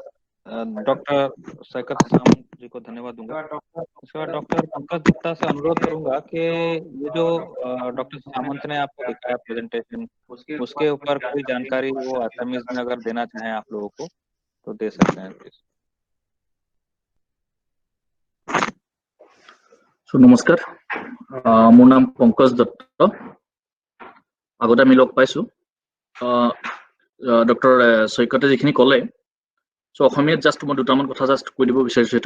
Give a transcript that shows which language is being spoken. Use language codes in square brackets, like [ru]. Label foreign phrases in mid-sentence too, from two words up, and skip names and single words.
[hi] डॉक्टर सैकत सामंत जी को धन्यवाद दूंगा। उसके बाद डॉक्टर पंकज दत्ता से अनुरोध करूंगा कि ये जो डॉक्टर सामंत ने आपको दिखाया प्रेजेंटेशन, उसके ऊपर कोई जानकारी वो असमीज में अगर देना चाहें आप लोगों को तो दे सकते हैं प्लीज। [as] নমস্কাৰ, মোৰ নাম পংকজ দত্ত। আগতে আমি লগ পাইছোঁ। ডক্টৰ সৈকতে যিখিনি ক'লে, চ' অসমীয়াত জাষ্ট মই দুটামান কথা জাষ্ট কৈ দিব বিচাৰিছোঁ সেইটোত।